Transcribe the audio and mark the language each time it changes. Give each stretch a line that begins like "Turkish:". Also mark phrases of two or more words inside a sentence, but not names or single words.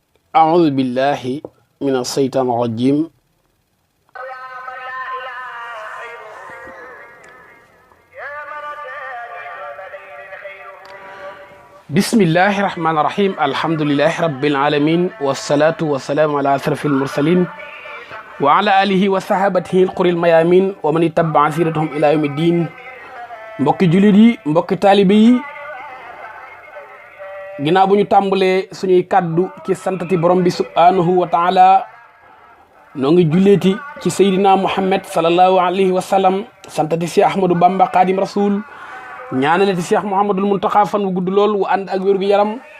Arabic: أعوذ بالله من الشيطان الرجيم بسم الله الرحمن الرحيم الحمد لله رب العالمين والصلاة والسلام على أشرف المرسلين وعلى آله وصحابته القر الميامين ومن اتبع سيرتهم إلى يوم الدين
Wolof: mbokki jullit yi mbokki taalibe yi ginnaaw bu ñu tàmbalee suñuy kàddu ci santati borom bi
Arabic: سبحانه وتعالى
Wolof: noo ngi julleeti ci Seydina Muhammad
Arabic: صلى الله عليه وسلم
Wolof: santati Cheikh Ahmadou Bamba Khadim Rasoul ñaanalati Cheikh Mouhamadul Muntaxa fan wu gudd lool wu ànd ak wér gu yaram